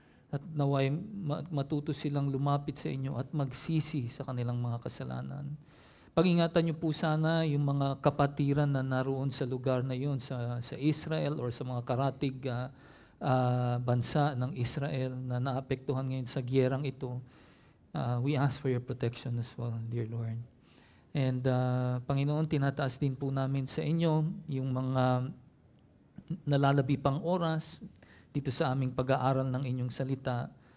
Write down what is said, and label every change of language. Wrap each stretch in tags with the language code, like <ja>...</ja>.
<tl>At naway matuto silang lumapit sa inyo at magsisi sa kanilang mga kasalanan. Pag-ingatan niyo po sana yung mga kapatiran na naroon sa lugar na yun, sa Israel or sa mga karatig bansa ng Israel na naapektuhan ngayon sa giyerang ito.</tl> <en>We ask for your protection as well, dear Lord.</en> <tl>And Panginoon, tinataas din po namin sa inyo yung mga nalalabi pang oras dito sa aming pag-aaral ng inyong salita.</tl>